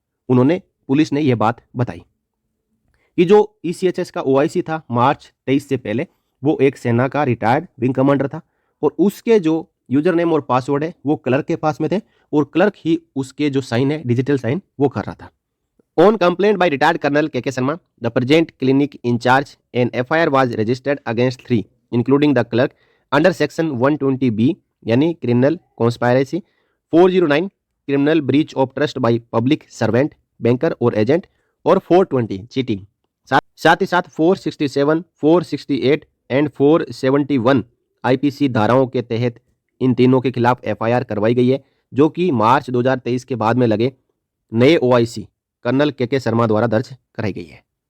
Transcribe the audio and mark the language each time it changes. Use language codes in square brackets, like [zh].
[hi] उन्होंने पुलिस ने यह बात बताई कि जो ECHS का OIC था मार्च 23 से पहले वो एक सेना का रिटायर्ड विंग कमांडर था और उसके जो यूजर नेम और पासवर्ड है वो क्लर्क के पास में थे और क्लर्क ही उसके जो साइन है डिजिटल साइन वो कर रहा था। [en] On complaint by retired Colonel K.K. Sharma, the present clinic in charge, an FIR was registered against 3, including the clerk, under section 120B, यानी criminal conspiracy, 409 criminal breach of trust by public servant, banker और agent, और 420 cheating। [hi] साथ ही साथ 467, 468 and 471 IPC धाराओं के तहत इन तीनों के खिलाफ FIR करवाई गई है, जो कि मार्च 2023 के बाद में लगे नए OIC कर्नल के शर्मा द्वारा दर्ज कराई गई है।